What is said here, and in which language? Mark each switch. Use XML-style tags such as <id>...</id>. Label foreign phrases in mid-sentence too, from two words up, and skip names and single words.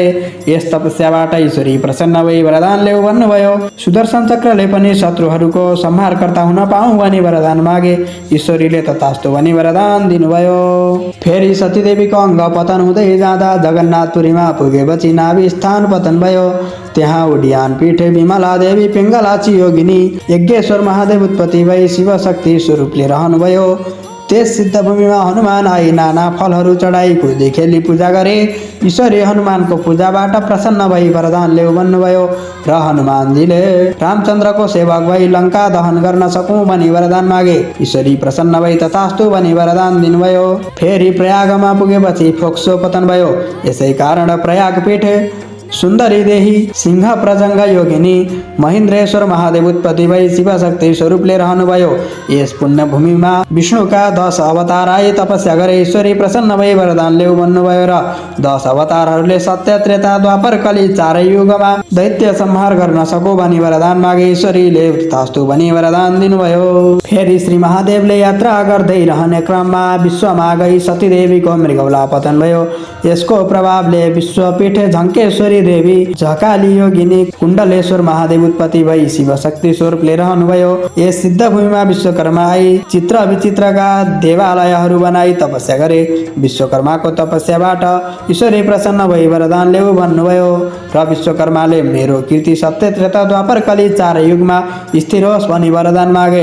<ne>यस तपस्याबाट ईश्वरी प्रसन्न भई वरदान लेऊ भन्नुभयो। सुदर्शन चक्रले पनि शत्रुहरूको संहारकर्ता हुन पाऊँ भनी वरदान मागे। ईश्वरीले तथास्तु भनी वरदान दिनुभयो। फेरि सतीदेवीको अङ्ग पतन हुँदै जाँदा जगन्नाथपुरीमा पुगेपछि नाभि स्थान पतन भयो। त्यहाँ उडियान पीठ विमला देवी पिङ्गलाची योगिनी यज्ञेश्वर महादेव उत्पत्ति भई शिवशक्ति स्वरूपले रहनुभयो। त्यस सिद्धभूमिमा हनुमान आई नाना फलहरू चढाई कुदी खेली पूजा गरे। ईश्वरी हनुमानको पूजाबाट प्रसन्न भई वरदान लेऊ भन्नुभयो र हनुमानजीले रामचन्द्रको सेवक भई लङ्का दहन गर्न सकौँ भनी वरदान मागे। ईश्वरी प्रसन्न भई तथास्तु भनी वरदान दिनुभयो। फेरि प्रयागमा पुगेपछि फोक्सो पतन भयो। यसै कारण प्रयाग पीठ सुन्दरी देही सिंह प्रजङ्ग योगिनी महेन्द्रेश्वर महादेव उत्पत्ति भई शिवशक्ति स्वरूपले रहनुभयो। यस पुण्यभूमिमा विष्णुका 10 अवतार आए तपस्या गरे। ईश्वरी प्रसन्न भई वरदान लेऊ भन्नुभयो र 10 अवतारहरूले सत्य त्रेता द्वापर कली चारै युगमा दैत्य संहार गर्न सकौ भनी वरदान मागे। ईश्वरीले तथास्तु भनी वरदान दिनुभयो। फेरि श्री महादेवले यात्रा गर्दै रहने क्रममा विश्वमा गई सतीदेवीको मृगौला पतन भयो। यसको प्रभावले विश्वपीठ झङ्केश्वरी देवी झकाली योगिनी कुण्डलेश्वर महादेव उत्पत्ति भई शिवशक्ति स्वरूपले रहनुभयो। यस सिद्धभूमिमा विश्वकर्मा आई चित्र विचित्रका देवालयहरू बनाई तपस्या गरे। विश्वकर्माको तपस्याबाट ईश्वरी प्रसन्न भई वरदान लेऊ भन्नुभयो र विश्वकर्माले मेरो कीर्ति सत्य त्रेता द्वापर कली चारै युगमा स्थिर होस् भनी वरदान मागे।</ne>